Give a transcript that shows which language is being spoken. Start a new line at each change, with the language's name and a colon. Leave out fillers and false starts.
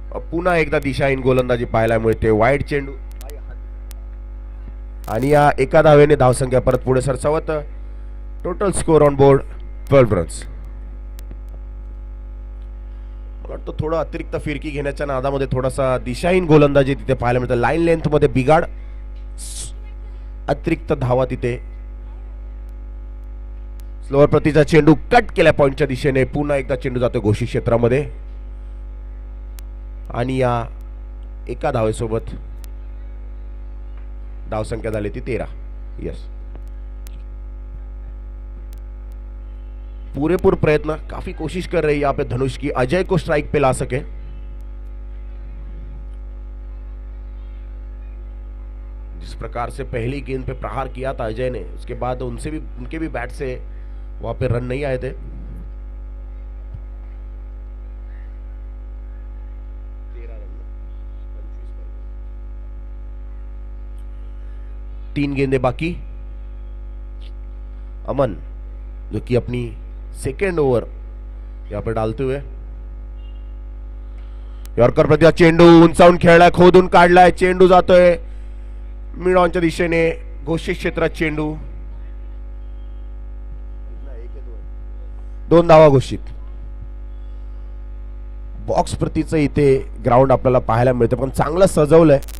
Marathi: पुन्हा एकदा दिशाहीन गोलंदाजी पाहायला मिळते. वाईट चेंडू आणि या एका धावेने धावसंख्या परत पुढे सरसावत.
English: Total score on board 12 runs.
Marathi: मला वाटतं थोडं अतिरिक्त फिरकी घेण्याच्या नादामध्ये थोडासा दिशाहीन गोलंदाजी तिथे पाहायला मिळतं. लाईन लेंथ मध्ये बिघाड, अतिरिक्त धावा तिथे. स्लोअर प्रतीचा चेंडू कट केल्या पॉइंटच्या दिशेने. पुन्हा एकदा चेंडू जातो घोषित क्षेत्रामध्ये आणि या एका धावेसोबत धावसंख्या झाली ती 13.
Hindi: यस, पूरेपूर प्रयत्न, काफी कोशिश कर रही है यहाँ पे धनुष की अजय को स्ट्राइक पे ला सके. जिस प्रकार से पहली गेंद पे प्रहार किया था अजय ने, उसके बाद उनके भी बैट से वहां पे रन नहीं आए थे. तीन गेंदे बाकी. अमन जो कि अपनी सेकेंड ओवर यहां पर डालते हुए.
Marathi: यॉर्कर प्रति चेंडू उंचावून खेळलाय, खोदून काढलाय. चेंडू जातोय मिड ऑनच्या दिशेने. घोषित क्षेत्रात चेंडू. 2 धावा घोषित. बॉक्स प्रतीचं इथे ग्राउंड आपल्याला पाहायला मिळतं, पण चांगलं सजवलंय.